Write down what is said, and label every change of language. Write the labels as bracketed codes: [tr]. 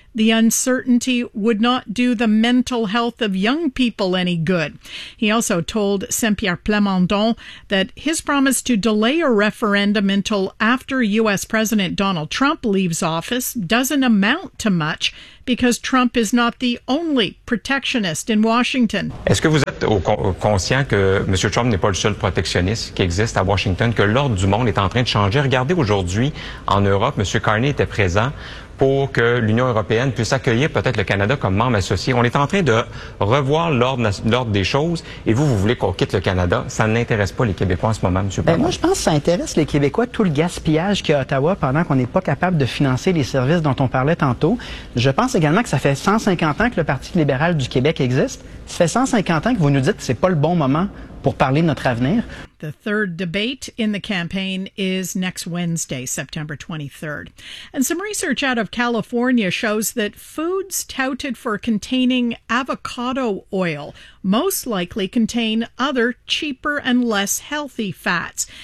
[en] the uncertainty would not do the mental health of young people any good. He also told Saint-Pierre Plamondon that his promise to delay a referendum until after U.S. President Donald Trump leaves office doesn't amount to much because Trump is not the only protectionist in Washington. [fr] Est-ce que vous êtes conscient que M. Trump n'est pas le seul protectionniste qui existe à Washington, que l'ordre du monde est en train de changer? Regardez aujourd'hui en Europe, M. Carney était présent pour que l'Union européenne puisse accueillir peut-être le Canada comme membre associé. On est en train de revoir l'ordre des choses et vous, vous voulez qu'on quitte le Canada. Ça n'intéresse pas les Québécois en ce moment, M. Bernard. Ben moi, je pense que ça intéresse les Québécois, tout le gaspillage qu'il y a à Ottawa pendant qu'on n'est pas capable de financer les services dont on parlait tantôt. Je pense également que ça fait 150 ans que le Parti libéral du Québec existe. Ça fait 150 ans que vous nous dites que ce n'est pas le bon moment pour parler de notre avenir. [en] The third debate in the campaign is next Wednesday, September 23rd. And some research out of California shows that foods touted for containing avocado oil most likely contain other cheaper and less healthy fats.